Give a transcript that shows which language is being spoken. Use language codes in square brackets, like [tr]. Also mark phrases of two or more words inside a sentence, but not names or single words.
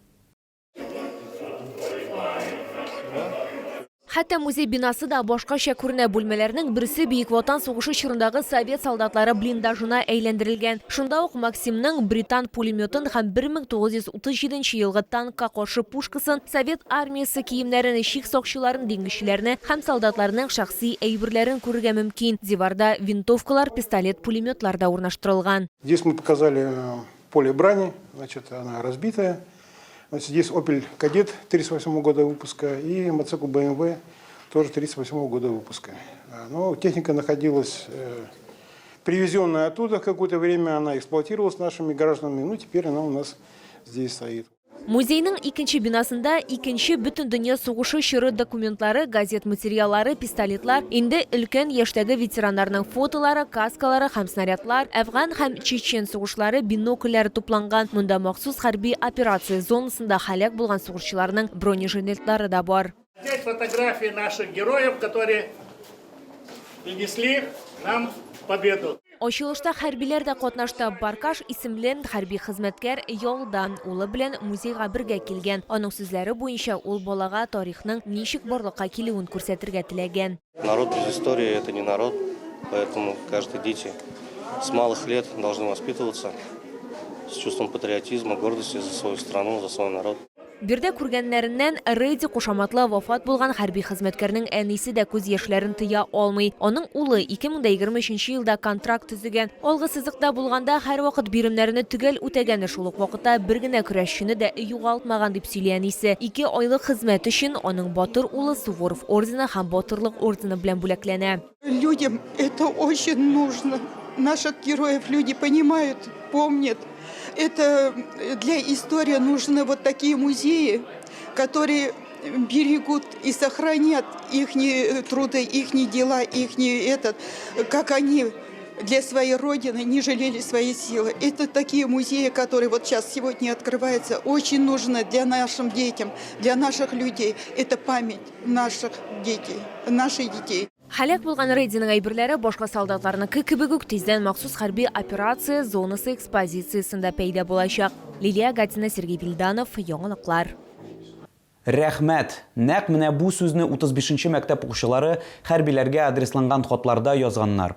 [tt] Хәтта музей бинасы да башкача күренә, бүлмәләрнең берсе Бөек Ватан сугышы чорындагы совет солдатлары блиндажына әйләндерелгән. Шунда ук Максимның британ пулеметын һәм 1937 елгы танкка каршы пушкасын, совет армиясы киемнәрен, чик сакчыларын, диңгезчеләрне һәм солдатларның шәхси әйберләрен күрергә мөмкин. Диварда винтовкалар, пистолет, пулеметлар да урнаштырылган. [ru] Здесь мы показали поле брани, значит, она разбитая. Здесь Opel Kadett 38 года выпуска и мотоцикл BMW тоже 38 года выпуска. Но техника находилась привезенная оттуда какое-то время, она эксплуатировалась нашими гражданами, ну теперь она у нас здесь стоит. [tt] Музейның икенче бинасында икенче бөтен дөнья сугышы чоры документлары, газет материаллары, пистолетлар, инде өлкән яшьтәге ветераннарның фотолары, каскалары һәм снарядлар, Әфган һәм Чечен сугышлары бинокльләре тупланган. Монда махсус хәрби операция зонасында һәлак булган сугышчыларның бронежилетлары да бар. [ru] Здесь фотографии наших героев, которые принесли нам победу. [tt] Ачылышта хәрбиләр дә катнашты. Баркаш исемле хәрби хезмәткәр ялдан улы белән музейга бергә килгән. Аның сүзләре буенча ул балага тарихның ничек барлыкка килүен күрсәтергә теләгән. [ru] Народ без истории – это не народ, поэтому каждые дети с малых лет должны воспитываться с чувством патриотизма, гордости за свою страну, за свой народ. [tt] Бирдә күргәннәреннән Рейди кушаматлы вафат булган хәрби хезмәткәрнең әнисе дә күз яшьләрен тыя алмый. Аның улы 2023 елда контракт төзегән. Алгы сызыкта булганда һәр вакыт биремнәрне төгәл үтәгәне шул ук вакытта бер генә көрәшчене дә югалтмаган дип сөйли әнисе. 2 айлык хезмәт өчен аның батыр улы Суворов ордены һәм батырлык ордены белән бүләкләнә. [ru] Людям это очень нужно. Наших героев люди понимают, помнят. Это для истории нужны вот такие музеи, которые берегут и сохранят их труды, их дела, как они для своей родины не жалели свои силы. Это такие музеи, которые вот сейчас сегодня открываются, очень нужны для нашим детям, для наших людей. Это память наших детей. [tt] Халак булган рейдинг әйберләре башка солдатларныкы кебек үк тиздән махсус хәрби операция зонасы экспозициясендә пәйда булачак. Лилия Гатина, Сергей Вильданов, яңалыклар. Рәхмәт. Нәк менә бу сүзне 35-нче мәктәп укучылары хәрбиләргә адресланган хатларда язганнар.